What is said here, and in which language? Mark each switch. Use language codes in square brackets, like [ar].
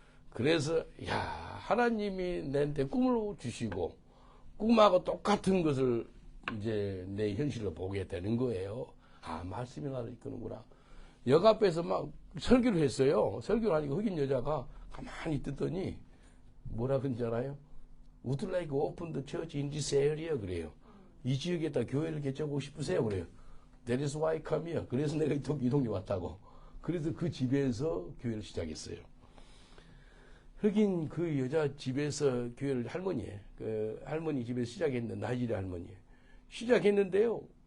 [ko] 그래서 야, 하나님이 내한테 꿈을 주시고 꿈하고 똑같은 것을 이제 내 현실로 보게 되는 거예요. 아, 말씀이 나를 이끄는구나. 역 앞에서 막 설교를 했어요. 설교를 하니까 흑인 여자가 가만히 듣더니 뭐라 그런지 알아요? [en] Would you like to open the church in this area? [ko] 그래요. 이 지역에다 교회를 개척하고 싶으세요? 그래요. [en] That is why I come here. [ko] 그래서 내가 이 동네 왔다고. 그래서 그 집에서 교회를 시작했어요. 흑인 그 여자 집에서 교회를 할머니예요. 그 할머니 집에서 시작했는데 나이지리아 할머니예요. 시작했는데요.